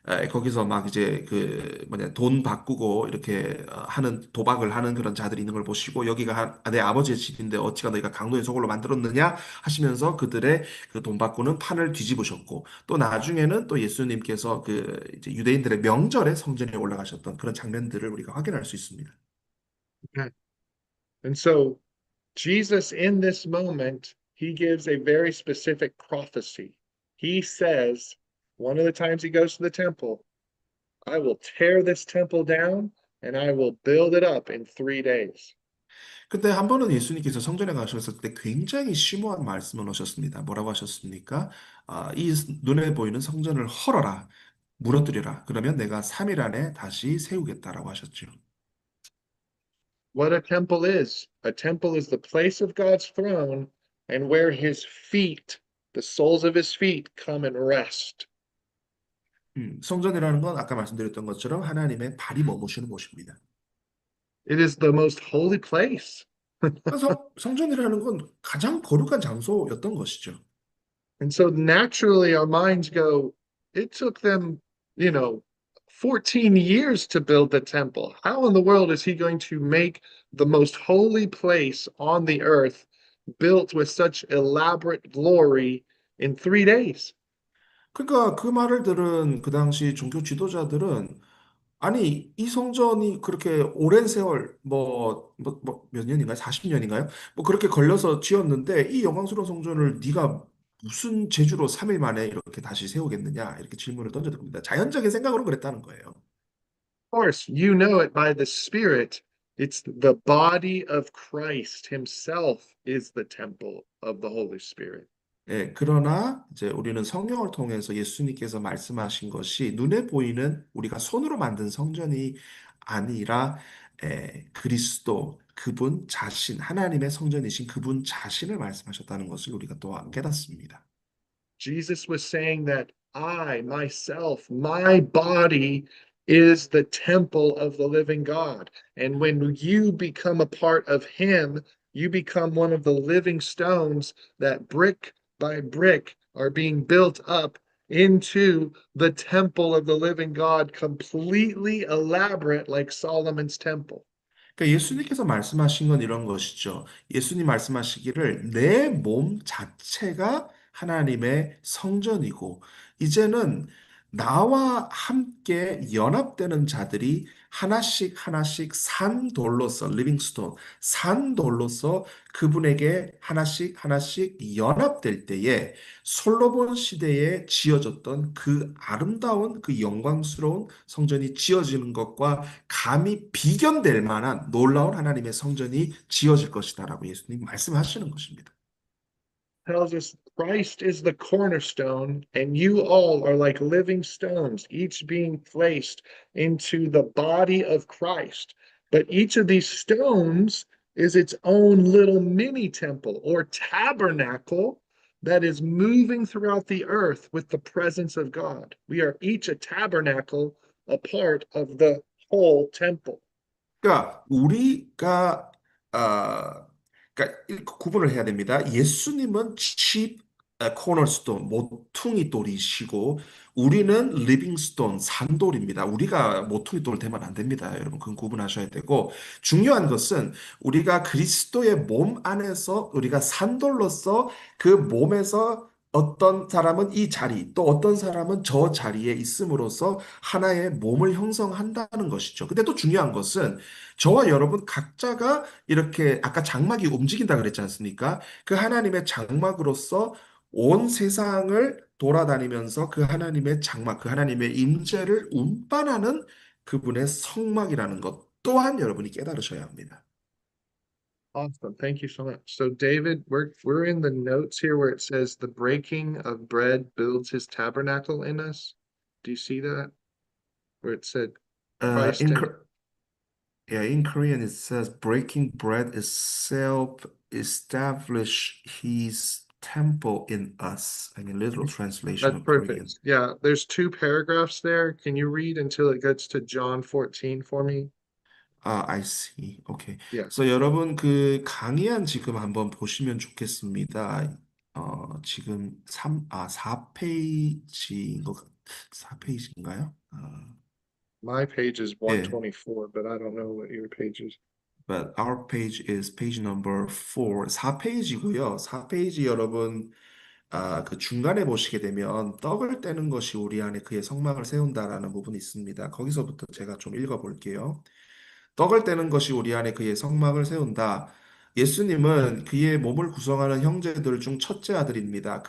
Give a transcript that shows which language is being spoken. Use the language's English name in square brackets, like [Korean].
[Korean] 거기서 막 이제 그 뭐냐 돈 바꾸고 이렇게 하는 도박을 하는 그런 자들이 있는 걸 보시고 여기가 내 아버지의 집인데 어찌가 너희가 강도의 소굴로 만들었느냐 하시면서 그들의 그 돈 바꾸는 판을 뒤집으셨고 또 나중에는 또 예수님께서 그 이제 유대인들의 명절에 성전에 올라가셨던 그런 장면들을 우리가 확인할 수 있습니다. [English] Okay. And so Jesus, in this moment, he gives a very specific prophecy. He says, one of the times he goes to the temple, I will tear this temple down and I will build it up in 3 days. [Korean] 근데 한 번은 예수님께서 성전에 가셨을 때 굉장히 심오한 말씀을 하셨습니다. 뭐라고 하셨습니까? 이 눈에 보이는 성전을 헐어라, 무너뜨려라. 그러면 내가 3일 안에 다시 세우겠다라고 하셨죠. [English] What a temple is the place of God's throne and where his feet, the soles of his feet, come and rest. [Korean] 성전이라는 건 아까 말씀드렸던 것처럼 하나님의 발이 머무시는 곳입니다. [English] It is the most holy place. [Korean] 성전이라는 건 가장 거룩한 장소였던 것이죠. [English] And so naturally, our minds go, it took them, you know, 14 years to build the temple. How in the world is he going to make the most holy place on the earth built with such elaborate glory in 3 days? [Korean] 그러니까 그 말을 들은 그 당시 종교 지도자들은 아니, 이 성전이 그렇게 오랜 세월, 몇 년인가요? 40년인가요? 뭐 그렇게 걸려서 지었는데 이 영광스러운 성전을 네가 무슨 재주로 3일 만에 이렇게 다시 세우겠느냐? 이렇게 질문을 던져듭니다. 자연적인 생각으로 그랬다는 거예요. [English] course, you know it by the Spirit. It's the body of Christ Himself is the temple of the Holy Spirit. [Korean] 예, 그러나 이제 우리는 성령을 통해서 예수님께서 말씀하신 것이 눈에 보이는 우리가 손으로 만든 성전이 아니라 그리스도 그분 자신 하나님의 성전이신 그분 자신을 말씀하셨다는 것을 우리가 또한 깨닫습니다. [English] Jesus was saying that I, myself, my body is the temple of the living God. And when you become a part of Him, you become one of the living stones that brick by brick are being built up into the temple of the living God, completely elaborate like Solomon's temple. [Korean] 그러니까 예수님께서 말씀하신 건 이런 것이죠. 예수님 말씀하시기를 내 몸 자체가 하나님의 성전이고 이제는 나와 함께 연합되는 자들이 하나씩 하나씩 산 돌로서 리빙스톤 산 돌로서 그분에게 하나씩 하나씩 연합될 때에 솔로몬 시대에 지어졌던 그 아름다운 그 영광스러운 성전이 지어지는 것과 감히 비견될 만한 놀라운 하나님의 성전이 지어질 것이다라고 예수님 말씀하시는 것입니다. [English] Tells us Christ is the cornerstone, and you all are like living stones, each being placed into the body of Christ. But each of these stones is its own little mini temple or tabernacle that is moving throughout the earth with the presence of God. We are each a tabernacle, a part of the whole temple. [Korean] 그러니까 우리가 그러니까 구분을 해야 됩니다. 예수님은 칩 코너스톤 모퉁이 돌이시고 우리는 리빙스톤 산돌입니다. 우리가 모퉁이 돌 되면 안 됩니다. 여러분 그건 구분하셔야 되고 중요한 것은 우리가 그리스도의 몸 안에서 우리가 산돌로서 그 몸에서 어떤 사람은 이 자리, 또 어떤 사람은 저 자리에 있음으로써 하나의 몸을 형성한다는 것이죠. 근데 또 중요한 것은 저와 여러분 각자가 이렇게 아까 장막이 움직인다 그랬지 않습니까? 그 하나님의 장막으로서 온 세상을 돌아다니면서 그 하나님의 장막, 그 하나님의 임재를 운반하는 그분의 성막이라는 것 또한 여러분이 깨달으셔야 합니다. [English] Awesome. Thank you so much. So David, we're in the notes here where it says the breaking of bread builds his tabernacle in us. Do you see that? Where it said Uh, Christ in, and Kor- yeah, in Korean it says breaking bread is self-establish his temple in us. I mean, literal translation that's of Korean. perfect. Yeah, there's two paragraphs there. Can you read until it gets to John 14 for me? 아, I see. 오케이. Yeah. [Korean] 그래서 여러분 그 강의안 지금 한번 보시면 좋겠습니다. 지금 4페이지인 것, 4페이지인가요? [English] My page is [Korean] 예. [English] 124, but I don't know what your page is. But our page is page number 4. [Korean] 4페이지고요. 4페이지 여러분 그 중간에 보시게 되면 떡을 떼는 것이 우리 안에 그의 성막을 세운다라는 부분이 있습니다. 거기서부터 제가 좀 읽어볼게요. 떡을 떼는 것이 우리 안에 그의 성막을 세운다. 예수님은 그의 몸을 구성하는 형제들 중 첫째 아들입니다.